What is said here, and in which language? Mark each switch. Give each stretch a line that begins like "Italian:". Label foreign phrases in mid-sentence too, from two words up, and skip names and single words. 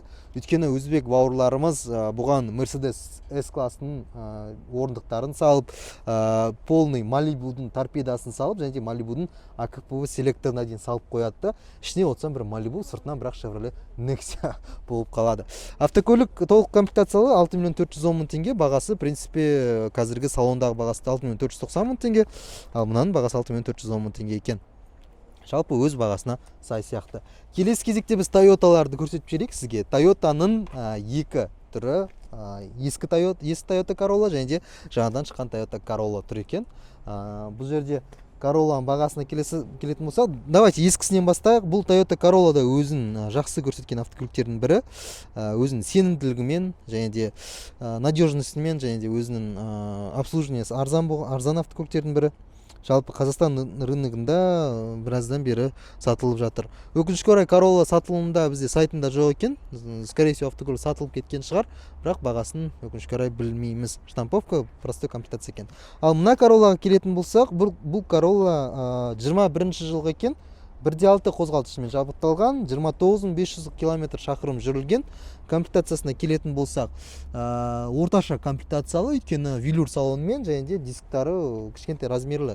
Kazakh: Өйткені өзбек бауырларымыз бұған Mercedes S-классының орындықтарын салып, полный Малибудың торпедасын салып, және де Малибудың АКПВ селекторына дейін салып қояды. Ішіне отсам бір Малибу, сыртынан бірақ Chevrolet Nexia болып қалады. Автокөлік толық комплектациялы 6 миллион 410 мың теңге, бағасы
Russian: в принципе
Kazakh: қазіргі салондағы бағасы 6 миллион 490 мың теңге, ал мынаның бағасы 6 миллион 410 мың теңге екен. Жалпы өз бағасына сай сияқты. Келесі кезекте біз Toyotаларды көрсетіп жіберейік сізге. Toyotаның екі түрі, ескі Toyota Corolla және де жаңадан шыққан Toyota Corolla тұр екен. Бұл жерде Corollaның бағасына келетін болсақ, давайте ескісінен бастайық. Бұл Toyota Corolla да өзін жақсы көрсеткен автокөліктердің бірі, өзінің сенімділігімен және де надежностьмен және де өзінің обслуживаниесі арзан автокөліктердің бірі. Жалпы Қазақстан рыногында біраздан бері сатылып жатыр. Өкінішке орай Corolla сатылымында бізде сайтында жоқ екен.
Russian: Скорее всего
Kazakh: автокөлік сатылып кеткен шығар, бірақ бағасын өкінішке орай білмейміз.
Russian: Штамповка простой комплектация екен.
Kazakh: Ал мына Corollaға келетін болсақ, бұл Corolla 21 жылғы екен. 1.6 қозғалтқышымен жабдықталған, 29.500 км шақырым жүрілген. Комплектациясына келетін болсақ, орташа комплектациялы, өйткені велюр салонымен және де дисктары кішкентай размерлі.